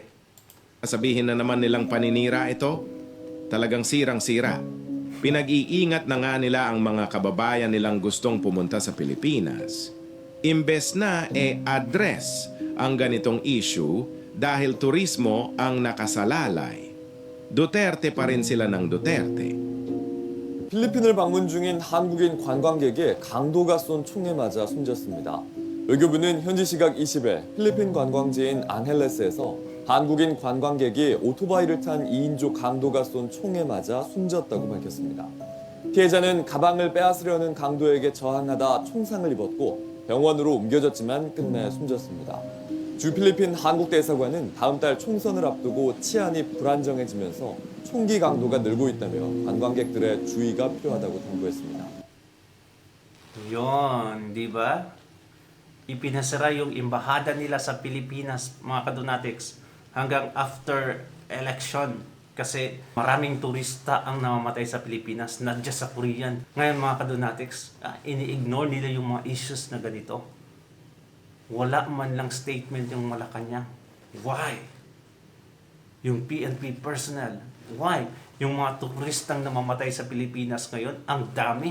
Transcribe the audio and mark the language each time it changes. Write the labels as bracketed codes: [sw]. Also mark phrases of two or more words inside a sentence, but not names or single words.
[tl] sabihin na naman nilang paninira ito, talagang sirang-sira. Pinag-iingat na nga nila ang mga kababayan nilang gustong pumunta sa Pilipinas. Imbes na address ang ganitong issue dahil turismo ang nakasalalay. Duterte pa rin sila ng Duterte. [ko] 필리핀을 방문 중인 한국인 관광객이 강도가 쏜 총에 맞아 숨졌습니다. 외교부는 현지 시각 20일 필리핀 관광지인 앙헬레스에서 한국인 관광객이 오토바이를 탄 2인조 강도가 쏜 총에 맞아 숨졌다고 밝혔습니다. 피해자는 가방을 빼앗으려는 강도에게 저항하다 총상을 입었고 병원으로 옮겨졌지만 끝내 숨졌습니다. 주 필리핀 한국 대사관은 다음 달 총선을 앞두고 치안이 불안정해지면서 총기 강도가 늘고 있다며 관광객들의 주의가 필요하다고 당부했습니다. [tl] Yon, di ba? Ipinasara yung embahada nila sa Pilipinas, mga kadonatics, hanggang [en] after election. [tl] Kasi maraming turista ang namamatay sa Pilipinas, [en] not just [tl] sa Korean. Ngayon, mga kadonatics, ini-ignore nila yung mga issues na ganito. Wala man lang statement yung Malacanang. Why? Yung PNP personnel. Why? Yung mga turistang namamatay sa Pilipinas ngayon, ang dami.